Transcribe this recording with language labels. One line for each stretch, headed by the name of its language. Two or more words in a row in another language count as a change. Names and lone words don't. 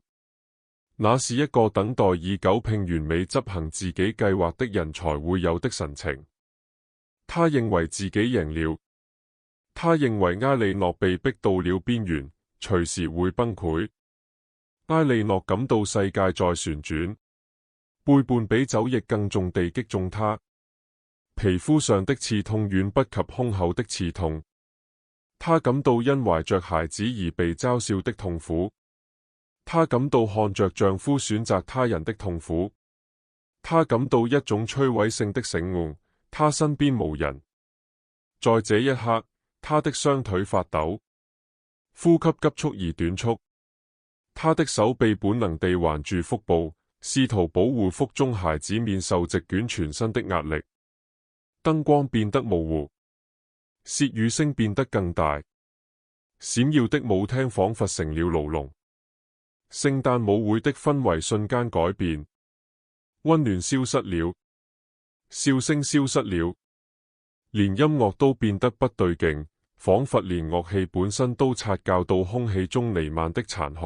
Chinese: 那是一個等待已久並完美執行自己計劃的人才會有的神情。他認為自己贏了，他認為埃莉諾被逼到了邊緣，隨時會崩潰。埃莉諾感到世界在旋轉，背叛比酒液更重地擊中他，皮膚上的刺痛遠不及胸口的刺痛。他感到因懷着孩子而被嘲笑的痛苦。她感到看着丈夫選擇他人的痛苦，她感到一種摧毀性的醒悟，她身邊無人。在這一刻，她的雙腿發抖，呼吸急速而短促，她的手臂本能地環住腹部，試圖保護腹中孩子免受席捲全身的壓力。燈光變得模糊，竊語聲變得更大，閃耀的舞廳仿佛成了牢籠。聖誕舞會的氛圍瞬間改變，溫暖消失了，笑聲消失了，連音樂都變得不對勁，仿佛連樂器本身都察覺到空氣中彌漫的殘酷。